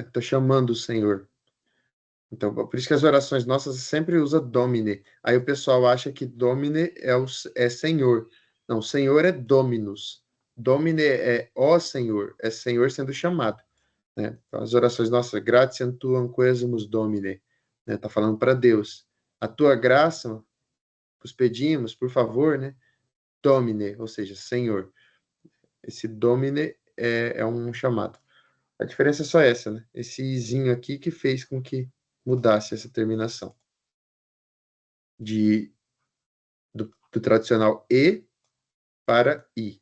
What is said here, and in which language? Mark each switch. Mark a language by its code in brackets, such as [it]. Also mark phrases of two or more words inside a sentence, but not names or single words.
[pt] Tô chamando o Senhor. Então, por isso que as orações nossas sempre usa Domine. Aí o pessoal acha que Domine é Senhor. Não, Senhor é Dominus. Domine é ó Senhor, é Senhor sendo chamado, né? Então, as orações nossas, [la] gratiam tuam quesumus Domine, [pt] né? Tá falando para Deus. A tua graça, os pedimos, por favor, né? Domine, ou seja, Senhor. Esse Domine é um chamado. A diferença é só essa, né? Esse izinho aqui que fez com que mudasse essa terminação do tradicional e para i.